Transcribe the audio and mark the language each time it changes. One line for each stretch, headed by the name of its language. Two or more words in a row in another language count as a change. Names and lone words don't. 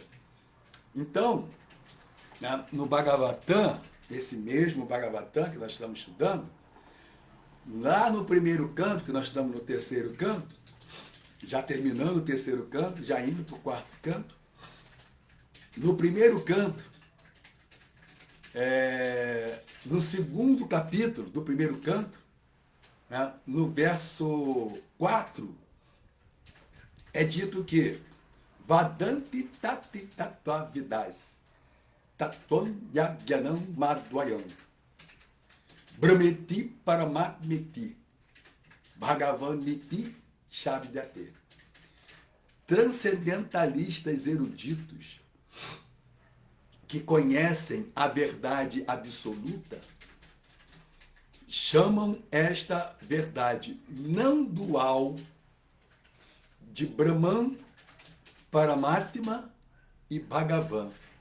Portuguese: Então, no Bhagavatam, esse mesmo Bhagavatam que nós estamos estudando, lá no primeiro canto, que nós estamos no terceiro canto, já terminando o terceiro canto, já indo para o quarto canto, no primeiro canto, no segundo capítulo do primeiro canto, no verso 4, é dito que
Sanskrit: वदन्ति तति तत्त्व विदस् ततोन् यज्ञानम् मद्वयम् ब्रह्मेति परमात्मेति भगवान् निति शब्द्यते.
Portuguese: Transcendentalistas eruditos que conhecem a verdade absoluta chamam esta verdade não dual de Brahman, Paramatma e Bhagavan.